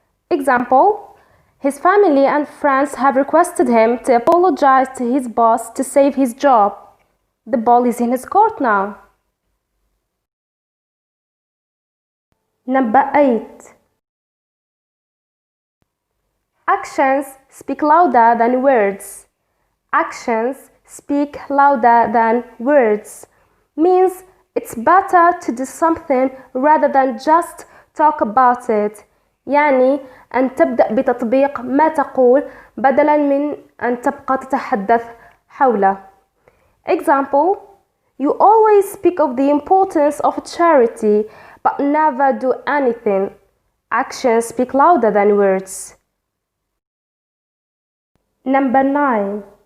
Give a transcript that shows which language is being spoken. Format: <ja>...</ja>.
<en>Example: His family and friends have requested him to apologize to his boss to save his job. The ball is in his court now. Number 8. Actions speak louder than words. Actions speak louder than words means it's better to do something rather than just talk about it.</en> <ar>يعني أن تبدأ بتطبيق ما تقول بدلاً من أن تبقى تتحدث حوله.</ar> <en>Example: You always speak of the importance of charity, but never do anything. Actions speak louder than words. Number 9.</en>